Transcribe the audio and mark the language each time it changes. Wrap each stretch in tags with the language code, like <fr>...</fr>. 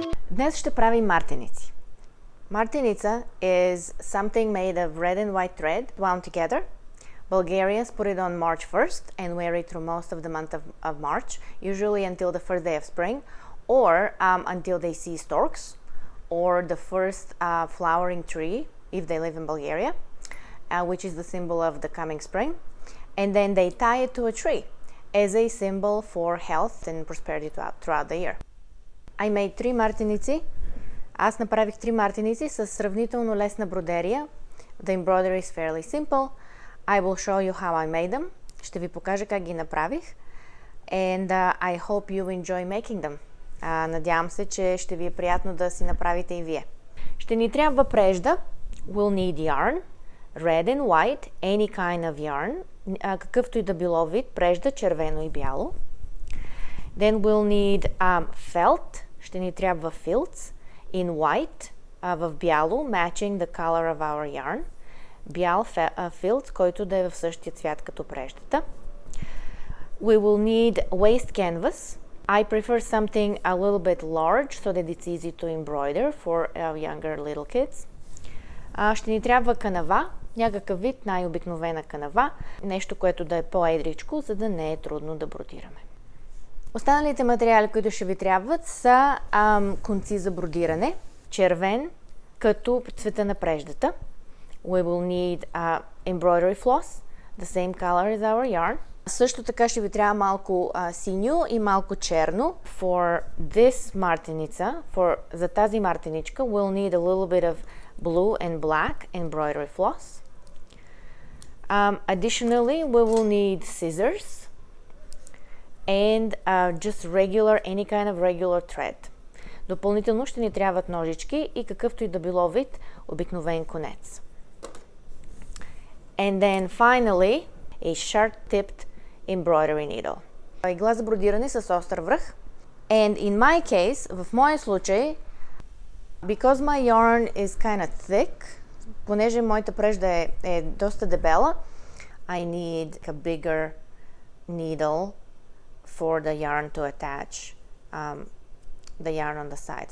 <bg>Днес ще правим мартеници.</bg> <en>Martenitsa is something made of red and white thread wound together. Bulgarians put it on March 1st and wear it through most of the month of March, usually until the first day of spring, or until they see storks, or the first flowering tree, if they live in Bulgaria, which is the symbol of the coming spring. And then they tie it to a tree as a symbol for health and prosperity throughout the year. I made 3 мартеници.</en> <bg>Аз направих 3 мартеници с сравнително лесна бродерия.</bg> <en>The embroidery is fairly simple. I will show you how I made them.</en> <bg>Ще ви покажа как ги направих.</bg> <en>And I hope you enjoy making them.</en> <bg>Надявам се, че ще ви е приятно да си направите и вие. Ще ни трябва прежда.</bg> <en>We'll need yarn. Red and white. Any kind of yarn.</en> <bg>Какъвто и да било вид. Прежда, червено и бяло.</bg> <en>Then we'll need felt.</en> <bg>Ще ни трябва filts.</bg> <en>In white,</en> <bg>в бяло,</bg> <en>matching the color of our yarn.</en> <bg>Бял филт, който да е в същия цвят като преждата.</bg> <en>We will need waist canvas. I prefer something a little bit large so that it's easy to embroider for younger little kids.</en> <bg>Ще ни трябва канава, някакъв вид, най-обикновена канава, нещо, което да е по-едричко, за да не е трудно да бродираме. Останалите материали, които ще ви трябват, са конци за бродиране, червен, като цвета на преждата.</bg> <en>We will need embroidery floss, the same color as our yarn.</en> <bg>Също така ще ви трябва малко синьо и малко черно.</bg> <en>For this мартеница,</en> <bg>за тази мартеничка,</bg> <en>we'll need a little bit of blue and black embroidery floss. Additionally, we will need scissors. And just regular, any kind of regular thread.</en> <bg>Допълнително ще ни трябват ножички и какъвто и да било вид обикновен конец.</bg> <en>And then finally, a sharp-tipped embroidery needle.</en> <bg>Игла за бродиране с остър връх.</bg> <en>And in my case,</en> <bg>в моя случай,</bg> <en>because my yarn is kind of thick,</en> <bg>понеже моята прежда е доста дебела,</bg> <en>I need a bigger needle for the yarn to attach the yarn on the side.</en>